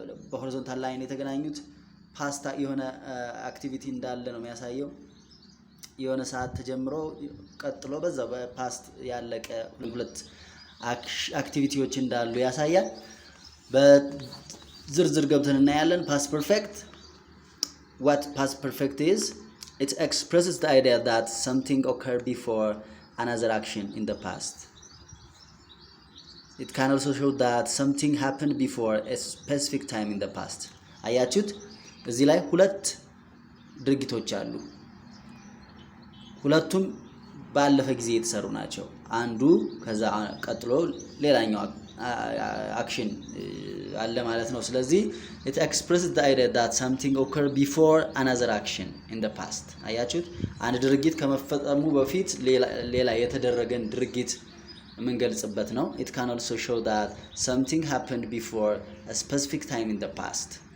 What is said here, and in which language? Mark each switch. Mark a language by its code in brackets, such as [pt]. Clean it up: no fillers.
[am] በሆሪዞንታል ላይን የተገናኙት ፓስታ የሆነ አክቲቪቲ እንዳለ ነው የሚያሳየው። የሆነ ሰዓት ተጀምሮ ቀጥሎ በዛ በፓስት ያለቀ ሁለት አክቲቪቲዎች እንዳሉ ያሳያል። በዝርዝር ገብተን እናያለን። [en] past perfect, what past perfect is, it expresses the idea that something occurred before another action in the past. It can also show that something happened before a specific time in the past. [am] አያችሁት? እዚህ ላይ ሁለት ድርጊቶች አሉ። ሁለቱም ባለፈ ጊዜ የተሰሩ ናቸው። አንዱ ከዛ ቀጥሎ ሌላኛው አክሽን አለ ማለት ነው። ስለዚህ [en] it expresses the idea that something occurred before another action in the past. [am] አያችሁት? አንድ ድርጊት ከመፈጸሙ በፊት ሌላ የተደረገን ድርጊት የምንገልጽበት ነው። [en] it can also show that something happened before a specific time in the past.